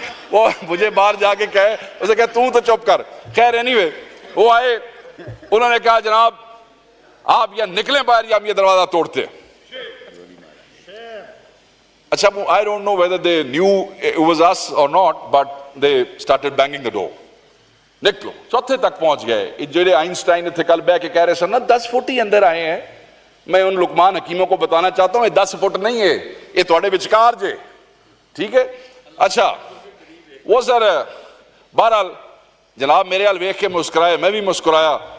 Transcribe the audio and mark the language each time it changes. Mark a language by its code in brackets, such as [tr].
[ur] وہ مجھے باہر جا کے کہے, اسے کہا تو چپ کر. خیر اینیوے وہ آئے, انہوں نے کہا جناب آپ یا نکلیں باہر یا ہم یہ دروازہ توڑتے. [en] اچھا I don't know whether they knew it was us or not, but they started banging the door. [ur] نکلو, چوتھے تک پہنچ گئے. جڑے آئنسٹائن تھے کل بیٹھ کے کہہ رہے سر نا 10 فٹ ہی اندر آئے ہیں. میں ان لقمان حکیموں کو بتانا چاہتا ہوں یہ 10 فٹ نہیں ہے, یہ تھوڑے وچکار جے, ٹھیک ہے. اچھا وہ سر بہرحال جناب میرے حال ویکھ کے مسکرائے, میں بھی مسکرایا.